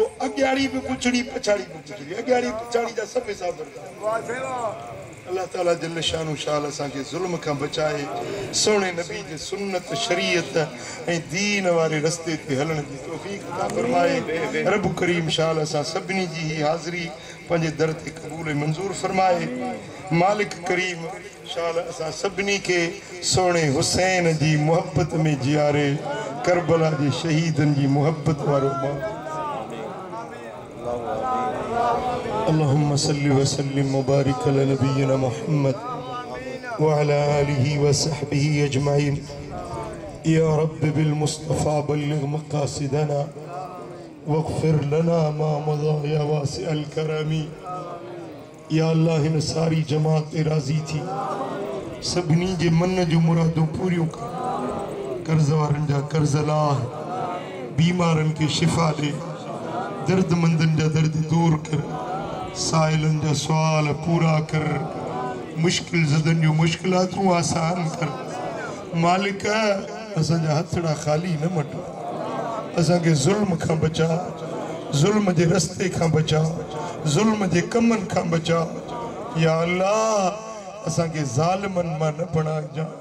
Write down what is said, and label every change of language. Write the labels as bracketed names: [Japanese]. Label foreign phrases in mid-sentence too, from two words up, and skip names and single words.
[Sindhi] अॻियाड़ी बि पुछड़ी पछाड़ी बि पुछड़ी अॻियाड़ी पछाड़ी जा सभु हिसाब अल्लाह ताला [Arabic] جل شأنه [Sindhi] शाल असांखे ज़ुल्म खां बचाए सोने नबी जे सुन्नत शरीयत ऐं दीन वारे रस्ते ते हलण जी तौफ़ीक़ अता फरमाए रब करीम शाल असां सभिनी जी हाज़िरी पंहिंजे दर ते क़बूल मंज़ूर फरमाए मालिक करीम शाल असां सभिनी खे सोने हुसैन जी मोहब्बत में जियारे करबला जे शहीदनि जी मोहब्बत वारो [Arabic] اللهم صل وسلم وبارك على نبينا محمد وعلى آله وصحبه أجمعين يا رب بالمصطفى بلغ مقاصدنا واغفر لنا ما مضى يا واسع الكرم [Sindhi] या अल्लाह हिन सारी जमात ते राज़ी थी सभिनी जे मन जूं मुरादूं पूरियूं कर कर्ज़ वारनि जा कर्ज़ लाह बीमारनि खे शिफ़ा ॾे दर्दमंदनि जा दर्द दूर कर साइलनि जा सुवाल पूरा कर मुश्किल ज़दनि जूं मुश्किलातूं आसान कर मालिक असांजा हथड़ा ख़ाली न मटो असांखे ज़ुल्म खां बचा ज़ुल्म जे रस्ते खां बचा ज़ुल्म जे कमनि खां बचा या अल्लाह असांखे ज़ालिमनि मां न बणाइजा